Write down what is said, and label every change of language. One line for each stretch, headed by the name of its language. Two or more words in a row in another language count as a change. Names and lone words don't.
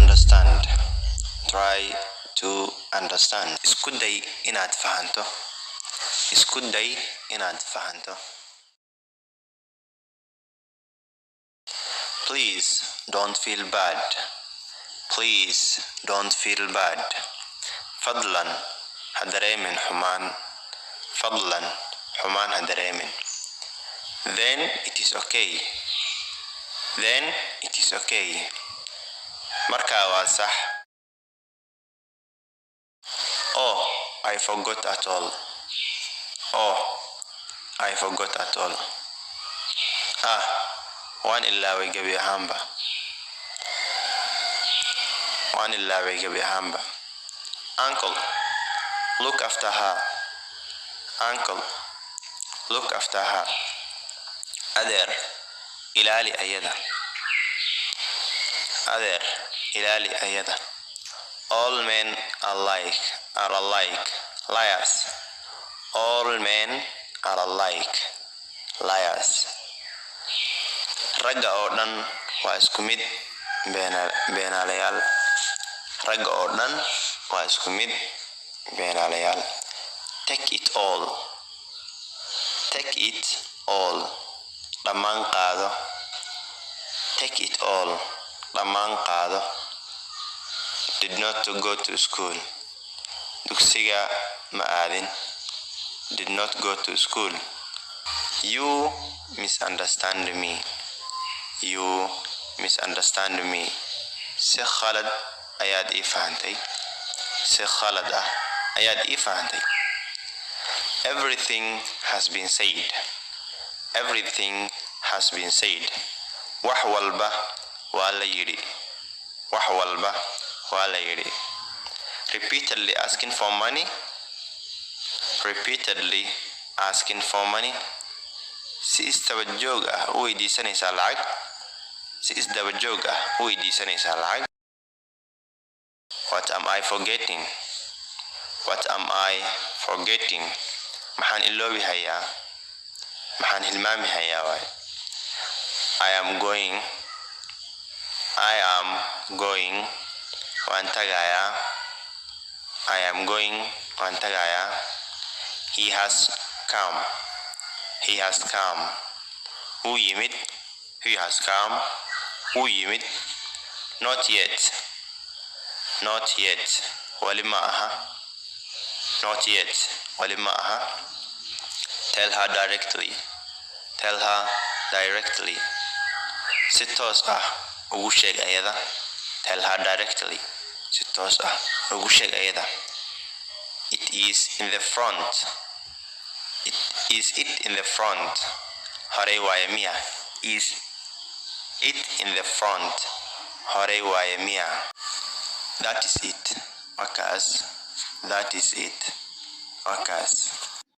English: understand. Try to understand.
Somali: Isku day inaad fahanto. Isku day inaad fahanto.
English: Please don't feel bad. Please don't feel bad.
Somali: Fadlan ha dareemin xumaan. Fadlan xumaan ha dareemin.
English: Then it is okay. Then it is okay.
Somali: Markaa waa sax.
English: Oh, I forgot at all. Oh, I forgot at all.
Somali: Waan ilaaway gabi ahaanba. Waan ilaaway gabi ahaanba.
English: Uncle, look after her. Uncle, look after her.
Somali: Adeer, ilaali ayada. Adeer, ilaali ayada.
English: All men are alike. Liars. All men are alike. Liars.
Somali: Ragga oo dhan waa isku mid beenaalayaal. Ragga oo dhan waa isku mid beenaalayaal.
English: Take it all. Take it all.
Somali: Dhammaan qaado.
English: Take it all.
Somali: Dhammaan qaado.
English: Did not to go to school.
Somali: Dugsiga ma aadin.
English: Did not go to school. You misunderstand me. You misunderstand me.
Somali: Si khalad ayaad ii fahantay. Si khalad ayaad ii fahantay.
English: Everything has been said. Everything has been said.
Somali: Wax walba waa la yidhi. Wax walba waa la yidhi.
English: Repeatedly asking for money. Repeatedly asking for money.
Somali: Si isdaba joog u weydiisanaysaa lacag. Si isdaba joog u weydiisanaysaa lacag.
English: What am I forgetting? What am I forgetting?
Somali: Maxaan iloobi hayaa? Maxaan hilmaami hayaa waay?
English: I am going.
Somali: Waan tagayaa.
English: I am going.
Somali: Waan tagayaa.
English: He has come. He has come.
Somali: Wuu yimid.
English: He has come.
Somali: Wuu yimid.
English: Not yet. Not yet.
Somali: Wali ma aha.
English: Not yet.
Somali: Wali ma aha.
English: Tell her directly. Tell her directly.
Somali: Si toos ugu sheeg ayada.
English: Tell her directly.
Somali: Si toos ugu sheeg ayada.
English: It is in the front. Is it in the front?
Somali: Hore waaye miya.
English: Is it in the front?
Somali: Hore waaye miya.
English: That is it. Wakaas. That is it.
Somali: Wakaas.